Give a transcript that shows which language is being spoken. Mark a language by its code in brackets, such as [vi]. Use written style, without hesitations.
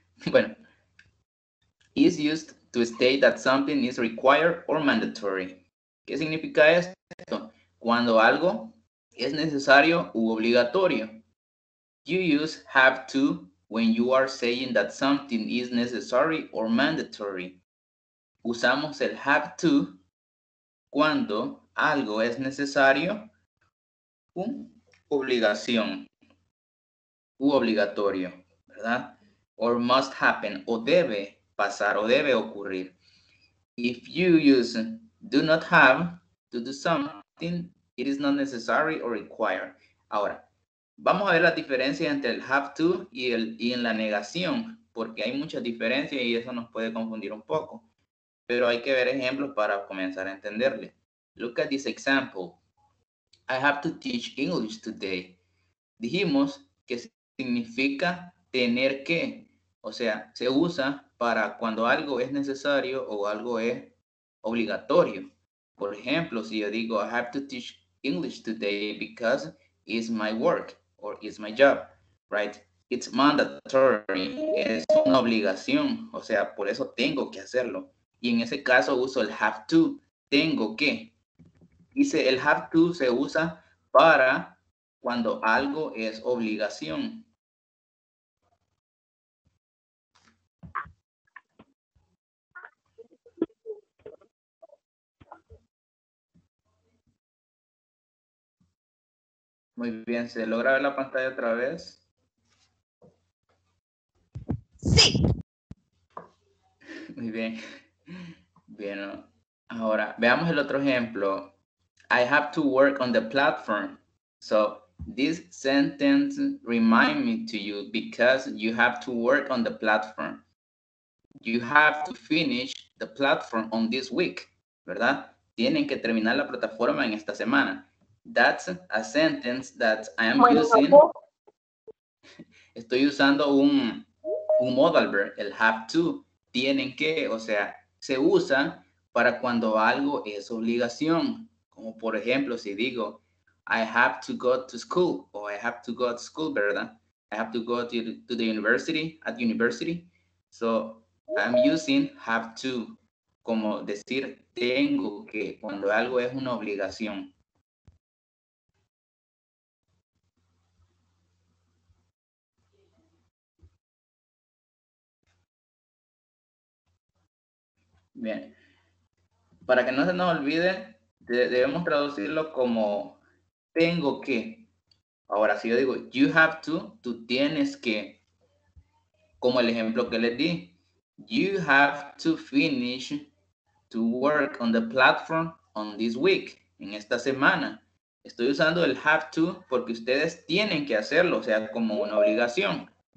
[en] Bueno, is used to state that something is required or mandatory. [es] ¿Qué significa esto? Cuando algo es necesario u obligatorio. [en] You use have to when you are saying that something is necessary or mandatory. [es] Usamos el have to cuando algo es necesario u obligación u obligatorio, ¿verdad? [en] Or must happen, [es] o debe pasar, o debe ocurrir. [en] If you use do not have to do something, it is not necessary or required. [es] Ahora, vamos a ver la diferencia entre el have to y en la negación, porque hay muchas diferencias y eso nos puede confundir un poco. Pero hay que ver ejemplos para comenzar a entenderle. [en] Look at this example. I have to teach English today. [es] Dijimos que significa tener que, o sea, se usa para cuando algo es necesario o algo es obligatorio. Por ejemplo, si yo digo, [en] I have to teach English today because it's my work or it's my job, right? It's mandatory, [es] es una obligación, o sea, por eso tengo que hacerlo. Y en ese caso uso el have to, tengo que. Dice, el have to se usa para cuando algo es obligación. Muy bien, ¿se logra ver la pantalla otra vez? Sí. Muy bien. Bien, Ahora, veamos el otro ejemplo. [en] I have to work on the platform. So this sentence remind me to you because you have to work on the platform. You have to finish the platform on this week, [es] ¿verdad? Tienen que terminar la plataforma en esta semana. [en] That's a sentence that I am using. [es] Estoy usando un modal verb, el have to. Tienen que, o sea, se usa para cuando algo es obligación. Como por ejemplo, si digo, [en] I have to go to school, o I have to go to school, [es] ¿verdad? [en] I have to go to the university, at university. So, I'm using have to, [es] como decir tengo que, cuando algo es una obligación. Bien. Para que no se nos olvide, debemos traducirlo como tengo que. Ahora, si yo digo you have to, tú tienes que. Como el ejemplo que les di. [en] You have to finish to work on the platform on this week. [es] En esta semana. Estoy usando el have to porque ustedes tienen que hacerlo, o sea, como una obligación.